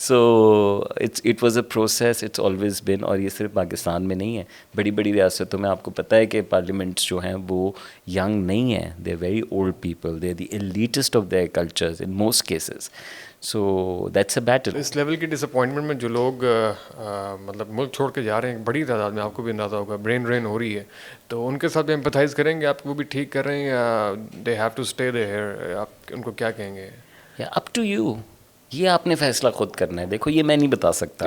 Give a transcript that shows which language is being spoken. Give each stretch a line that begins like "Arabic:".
English: So it was a process, it's always been.
Urdu: اور یہ صرف پاکستان میں نہیں ہے, بڑی بڑی ریاستوں میں آپ کو پتہ ہے کہ پارلیمنٹس جو ہیں وہ ینگ نہیں ہیں.
English: they are very old people, they are the elitist of their cultures in most cases. So that's a battle.
Urdu: اس level کی ڈس اپوائنٹمنٹ میں جو لوگ مطلب ملک چھوڑ کے جا رہے ہیں بڑی تعداد میں, آپ کو بھی اندازہ ہوگا, برین ڈرین ہو رہی ہے, تو ان کے ساتھ بھی ایمپتھائز کریں گے آپ, وہ بھی ٹھیک کر رہے ہیں یا
English: they have to stay there,
Urdu: آپ ان کو کیا کہیں گے؟
English: up to you,
Urdu: یہ آپ نے فیصلہ خود کرنا ہے. دیکھو یہ میں نہیں بتا سکتا.